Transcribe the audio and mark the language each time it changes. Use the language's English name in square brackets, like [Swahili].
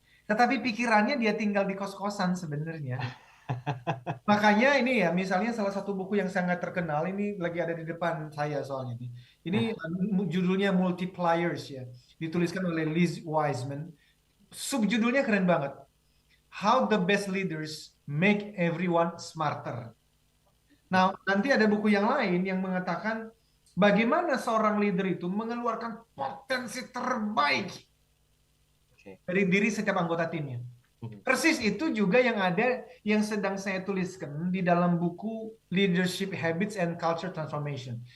[Indonesian] tetapi pikirannya dia tinggal di kos-kosan sebenarnya. Makanya ini ya, misalnya salah satu buku yang sangat terkenal ini lagi ada di depan saya soalnya nih. Ini judulnya Multipliers ya, dituliskan oleh Liz Wiseman. Subjudulnya keren banget. [English] How the best leaders make everyone smarter. [Indonesian] Nah, nanti ada buku yang lain yang mengatakan bagaimana seorang leader itu mengeluarkan potensi terbaik dari diri setiap anggota timnya. Persis itu juga yang ada, yang sedang saya tuliskan di dalam buku Leadership Habits and Culture Transformation.